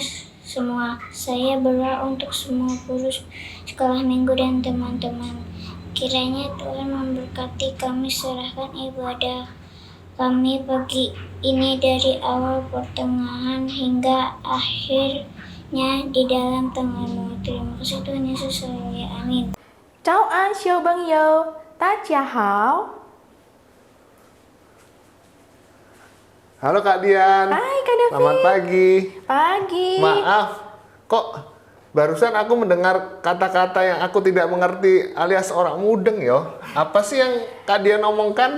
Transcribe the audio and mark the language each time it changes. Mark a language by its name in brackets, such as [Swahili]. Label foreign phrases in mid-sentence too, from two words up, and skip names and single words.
[Indonesian] Saya berdoa untuk semua guru sekolah minggu dan teman-teman. Kiranya Tuhan memberkati kami. Serahkan ibadah kami pagi ini dari awal pertengahan hingga akhirnya di dalam tangan-Mu. Terima kasih Tuhan Yesus. Amin. [Chinese] 早安，小朋友，大家好。 [Indonesian] Halo Kak Dian. Hai Kak David. Selamat pagi. Pagi. Maaf, kok barusan aku mendengar kata-kata yang aku tidak mengerti alias orang mudeng yo. Apa sih yang Kak Dian omongkan?